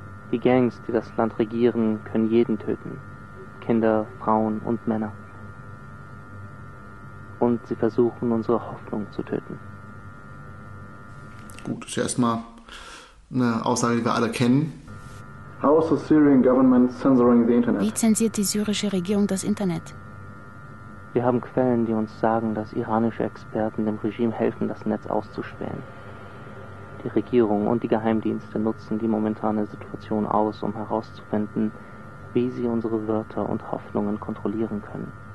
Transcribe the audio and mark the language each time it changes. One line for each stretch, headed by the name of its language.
German: Die Gangs, die das Land regieren, können jeden töten. Kinder, Frauen und Männer. Und sie versuchen, unsere Hoffnung zu töten. Gut, ist ja erstmal eine Aussage, die wir alle kennen.
English: How is the Syrian government censoring the internet?
German: Wie zensiert die syrische Regierung das Internet? Wir haben Quellen, die uns sagen, dass iranische Experten dem Regime helfen, das Netz auszuspähen. Die Regierung und die Geheimdienste nutzen die momentane Situation aus, um herauszufinden, wie sie unsere Wörter und Hoffnungen kontrollieren können.